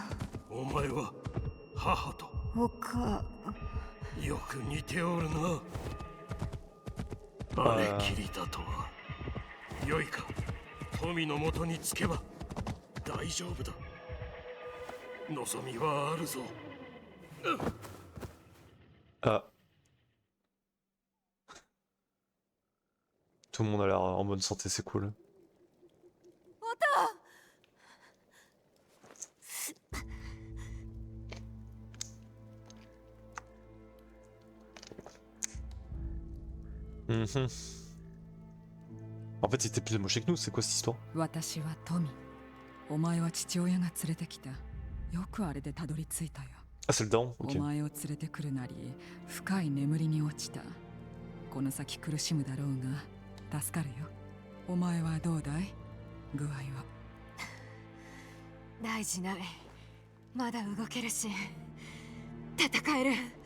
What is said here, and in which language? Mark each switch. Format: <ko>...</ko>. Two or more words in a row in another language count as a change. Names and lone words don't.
<ja>お前は母とおかよく似ておるな。あれきりだとは。よいか、富のもとにつけば大丈夫だ。望みはあるぞ。</ja> <fr>Ah. Tout le monde a l'air en bonne santé, c'est cool.</fr> <ja>音 Mhm.</ja> <fr>En fait, c'était plus moché que nous, c'est quoi cette histoire?</fr> <ja>私はトミ。お前は父親が連れてきた。よくあれでたどり着いたよ。</ja> <fr>Ah, c'est le daron,</fr> <ja>お</ja> <fr>ok.</fr> <ja>前を連れてくるなり、深い眠りに落ちた。この先苦しむだろうが、助かるよ。お前はどうだい？具合は。大事ない。まだ動けるし戦える。</ja>